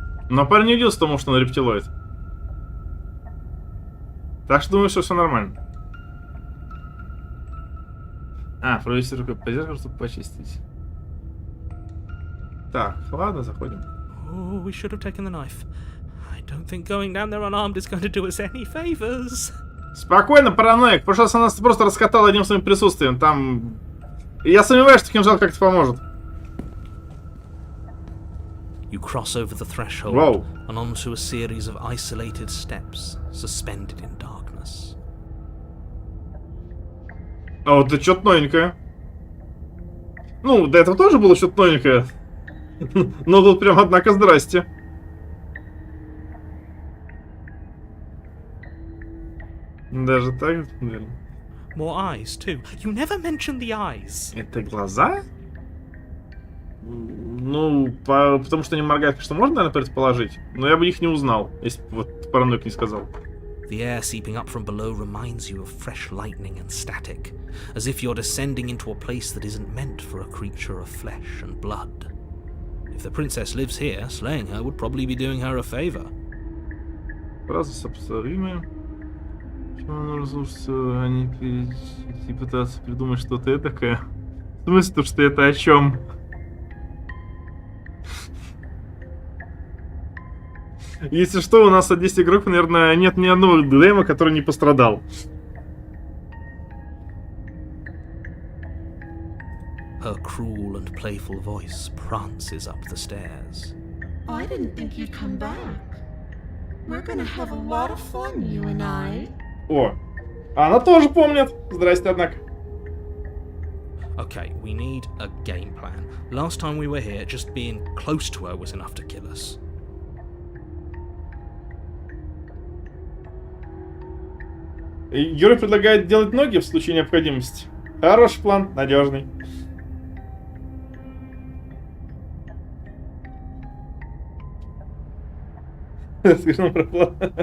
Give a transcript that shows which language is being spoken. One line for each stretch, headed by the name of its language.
Russian: Но парень не удивился тому, что он рептилоид. Так что думаю, что все нормально. А, провести рукой по зеркалу, чтобы почистить. Так, ладно, заходим.
English: Oh, we should have taken the knife. I don't think going down there unarmed is going to do us any favors.
Russian: Спокойно, параноик. В прошлый раз она нас просто раскатала одним своим присутствием. Там... Я сомневаюсь, что кинжал как-то поможет.
English: You cross over the threshold Whoa. and onto a series of isolated steps, suspended in darkness.
Russian: А вот это что-то новенькое. Ну, до этого тоже было что-то новенькое. Но тут прям, однако, здрасте. Даже так, наверное.
English: More eyes, too. You never mentioned the eyes.
Russian: Это глаза? Ну, потому что они моргают, что можно, наверное, предположить. Но я бы их не узнал, если бы вот параноик не сказал.
English: The air seeping up from below reminds you of fresh lightning and static, as if you're descending into a place that isn't meant for a creature of flesh and blood. If the princess lives here, slaying her would probably be doing her a favor.
Russian: Фразы сопоставимые. Почему нужно слушаться, а не и пытаться придумать что-то этакое? В смысле, то, что это о чем? Если что, у нас от 10 игроков, наверное, нет ни одного демо, который не пострадал.
English: Her cruel and playful voice prances up the stairs. I didn't think you'd come back. We're gonna have a lot of fun, you and I.
Russian: О, она тоже помнит. Здрасте, однако.
English: Okay, we need a game plan. Last time we were here, just being close to her was enough to kill us.
Russian: Герой предлагает делать ноги в случае необходимости. Хороший план, надежный. Скажем про план.